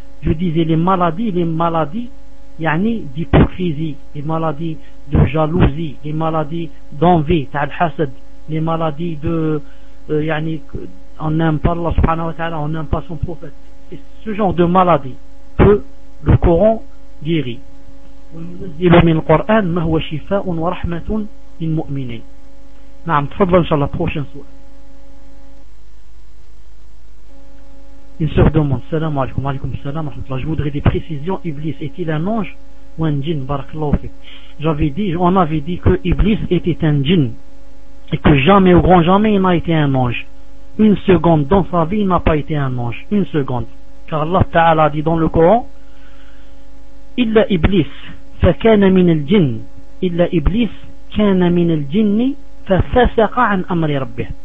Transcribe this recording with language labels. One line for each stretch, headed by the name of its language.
French: Je disais les maladies, yani d'hypocrisie, les maladies de jalousie, les maladies d'envie, al-hasad, les maladies de, yani, on n'aime pas Allah subhanahu wa ta'ala, on n'aime pas son prophète. Et ce genre de maladies que le Coran guérit.
Arabic: ونزل من القرآن ما هو شفاء ورحمة للمؤمنين. نعم تفضل إن شاء الله بخوش نسؤال السلام عليكم. وعليكم السلام ورحمة الله.
French: Je voudrais des précisions. Iblis est-il un ange ou un djinn?
Arabic: بارك الله فيك.
French: On avait dit que Iblis était un djinn et que jamais au grand jamais il n'a été un ange. Une seconde dans sa vie il n'a pas été un ange, une seconde, car Allah Ta'ala a dit dans le Coran
Arabic: إلا إبليس فكان من الجن إلا إبليس كان من الجن ففسق عن أمر ربه.